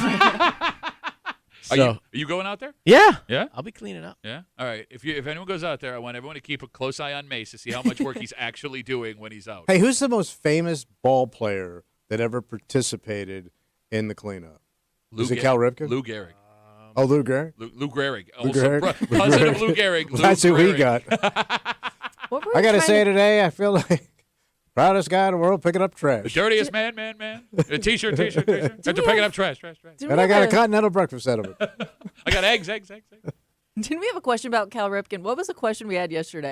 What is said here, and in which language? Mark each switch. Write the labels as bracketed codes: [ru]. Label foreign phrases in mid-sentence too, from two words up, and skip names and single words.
[en] Are you going out there? Yeah. Yeah? I'll be cleaning up. Yeah. All right. If anyone goes out there, I want everyone to keep a close eye on Mace to see how much work he's actually doing when he's out. Hey, who's the most famous ball player that ever participated in the cleanup? Is it Cal Ripken? Lou Gehrig. Oh, Lou Gehrig? Lou Gehrig. Lou Also, Gehrig? cousin of Lou Gehrig. Lou That's who we Gehrig. got. What were I we got to trying say today, I feel like proudest guy in the world picking up The trash. dirtiest man. A t-shirt. After picking up trash. Didn't And we I got a have continental breakfast out of it. I got eggs. Didn't we have a question about Cal Ripken? What was the question we had yesterday?